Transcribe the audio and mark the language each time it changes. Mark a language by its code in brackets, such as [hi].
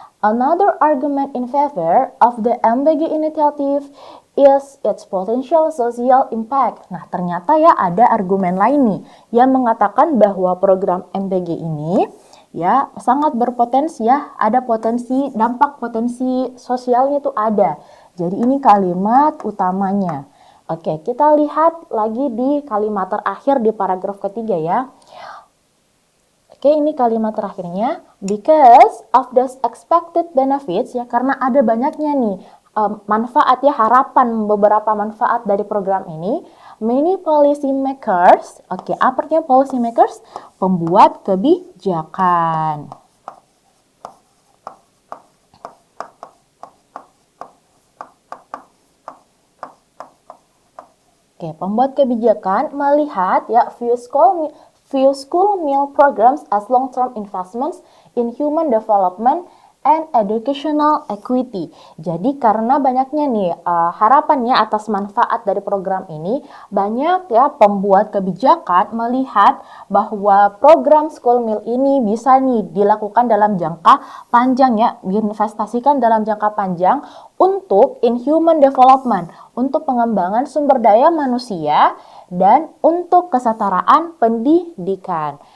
[en] Another argument in favor of the MBG initiative is its potential social impact. [id] Nah, ternyata ya ada argumen lain nih yang mengatakan bahwa program MBG ini ya sangat berpotensi ya, ada dampak potensi sosialnya itu ada. Jadi ini kalimat utamanya. Oke, kita lihat lagi di kalimat terakhir di paragraf ketiga ya. Oke, ini kalimat terakhirnya. [en] Because of the expected benefits, [id] ya karena ada banyaknya nih manfaat ya, harapan beberapa manfaat dari program ini. [en] Many policy makers, [id] oke, apa artinya [en] policy makers? [id] Pembuat kebijakan. Oke, pembuat kebijakan melihat ya [en] view school meal programs as long-term investments in human development and educational equity. [id] Jadi karena banyaknya nih harapannya atas manfaat dari program ini, banyak ya pembuat kebijakan melihat bahwa program school meal ini bisa nih dilakukan dalam jangka panjang ya, diinvestasikan dalam jangka panjang untuk [en] in human development, [id] untuk pengembangan sumber daya manusia dan untuk kesetaraan pendidikan.